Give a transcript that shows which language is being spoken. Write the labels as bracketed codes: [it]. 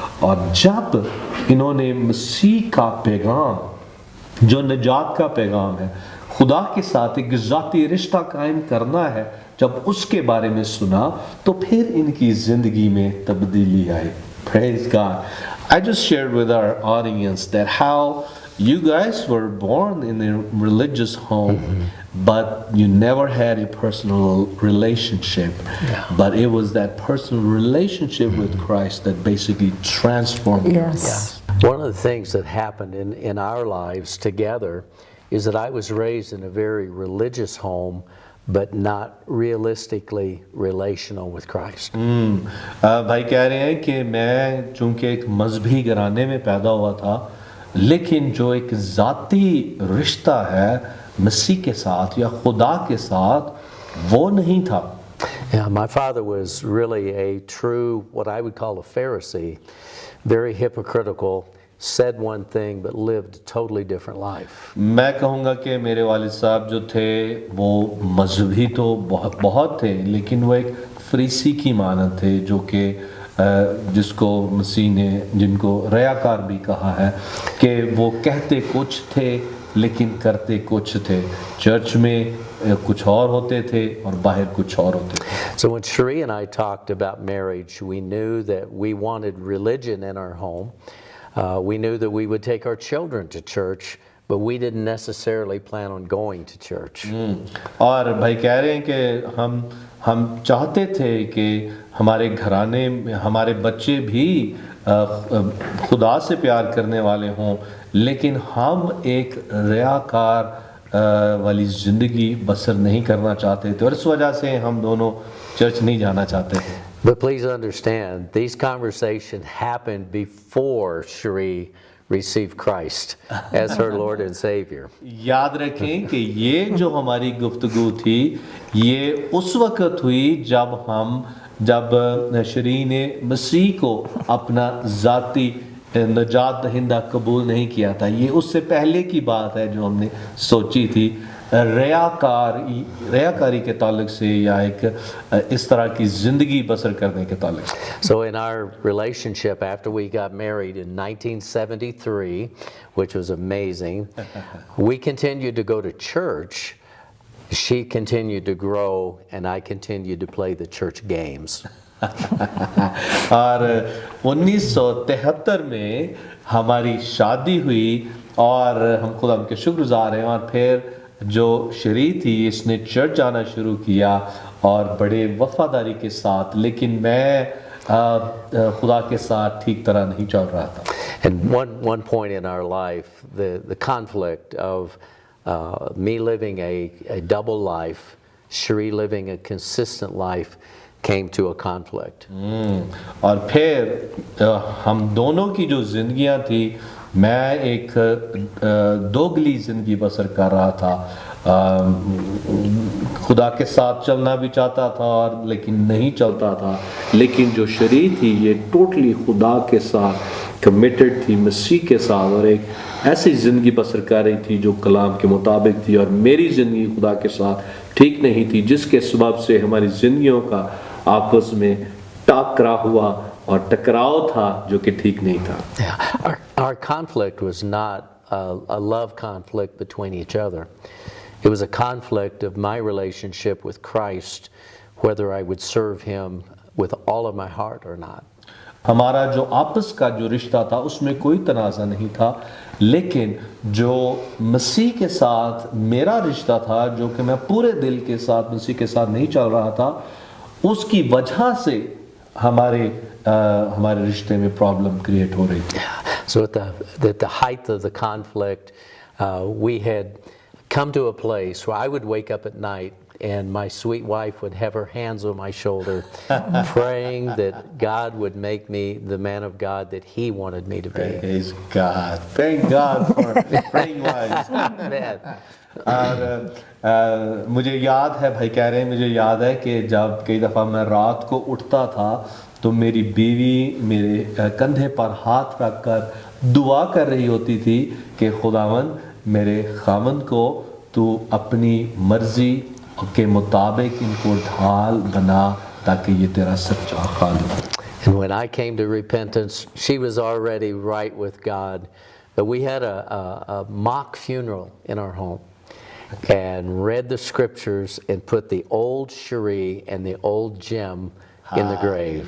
[hi] और जब इन्होंने मसीह का पैगाम, जो निजात का पैगाम है, खुदा के साथ एक ज़ाती रिश्ता कायम करना है, जब उसके बारे में सुना, तो फिर इनकी ज़िंदगी में तब्दीली आई. [en] Praise God. I just shared with our audience that how you guys were born in a religious home, but you never had a personal relationship. But it was that personal relationship with Christ that basically transformed your life. Yes. One of the things that happened in our lives together is that I was raised in a very religious home, but not realistically relational with Christ. [hi] भाई कह रहे हैं कि मैं चूंकि एक मजहबी घराने में पैदा हुआ था, लेकिन जो एक ज़ाती रिश्ता है मसीह के साथ या खुदा के साथ, वो नहीं था. [en] Yeah, my father was really a true, what I would call a Pharisee, very hypocritical, said one thing but lived a totally different life. [hi] मैं कहूँगा कि मेरे वालिद साहब जो थे वो मजहबी तो बहुत थे, लेकिन वो एक फरीसी की मानद थे, जो कि जिसको मसीह ने, जिनको रयाकार भी कहा है, कि वो कहते कुछ थे लेकिन करते कुछ थे. चर्च में कुछ और होते थे और बाहर कुछ और होते थे. [en] So when Cherie and I talked about marriage, we knew that we wanted religion in our home. We knew that we would take our children to church, but we didn't necessarily plan on going to church. [hi] और भाई कह रहे हैं कि हम चाहते थे कि हमारे घराने में हमारे बच्चे भी खुदा से प्यार करने वाले हों, लेकिन हम एक रियाकार वाली ज़िंदगी बसर नहीं करना चाहते थे, और इस वजह से हम दोनों चर्च नहीं जाना चाहते थे. [en] But please understand, these conversations happened before Cherie received Christ as her Lord and Savior. [hi] याद रखें कि ये जो हमारी गुफ्तगू थी, ये उस वक्त हुई जब शरी ने मसीह को अपना ज़ाती नजात दहिंदा कबूल नहीं किया था. ये उससे पहले की बात है जो हमने सोची थी, रयाकारी के ताल्लुक से, या एक इस तरह की ज़िंदगी बसर करने के ताल्लुक से. [en] So in our relationship, after we got married in 1973, which was amazing, we continued to go to church. She continued to grow, and I continued to play the church games. [hi] और 1973 में हमारी शादी हुई, और हम खुदा के शुक्रगुज़ार हैं. और फिर जो शरी थी, इसने चर्च जाना शुरू किया, और बड़े वफादारी के साथ, लेकिन मैं खुदा के साथ ठीक तरह नहीं चल रहा था. [en] And one point in our life, the conflict of me living a double life, Cherie living a consistent life, came to a conflict. [hi] और फिर हम दोनों की जो जिंदगियां थी, मैं एक दोगली ज़िंदगी बसर कर रहा था, खुदा के साथ चलना भी चाहता था और लेकिन नहीं चलता था, लेकिन जो शरीर थी ये टोटली खुदा के साथ कमिटेड थी, मसीह के साथ, और एक ऐसी ज़िंदगी बसर कर रही थी जो कलाम के मुताबिक थी। और मेरी ज़िंदगी खुदा के साथ ठीक नहीं थी, जिसके सबब से हमारी ज़िंदगियों का आपस में टकरा हुआ और टकराव था जो कि ठीक नहीं था। [en] Yeah. Our conflict was not a love conflict between each other. It was a conflict of my relationship with Christ, whether I would serve Him with all of my heart or not. [hi] हमारा जो आपस का जो रिश्ता था उसमें कोई तनाज़ा नहीं था, लेकिन जो मसीह के साथ मेरा रिश्ता था, जो कि मैं पूरे दिल के साथ मसीह के साथ नहीं चल रहा था, उसकी वजह से हमारे रिश्ते में प्रॉब्लम क्रिएट हो रही थी। [en] So at the height of the conflict, we had come to a place where I would wake up at night and my sweet wife would have her hands on my shoulder, praying that God would make me the man of God that He wanted me to be. Praise God. Thank God for praying wives. Man. [hi] और मुझे याद है, भाई कह रहे हैं, मुझे याद है कि जब कई दफ़ा मैं रात को उठता था तो मेरी बीवी मेरे कंधे पर हाथ रखकर दुआ कर रही होती थी कि खुदावन मेरे खामन को तू अपनी मर्जी के मुताबिक इनको ढाल बना ताकि ये तेरा सच्चा खालिद हो। [en] And when I came to repentance, she was already right with God. But we had a mock funeral in our home and read the scriptures and put the old Cherie and the old Jim in the grave.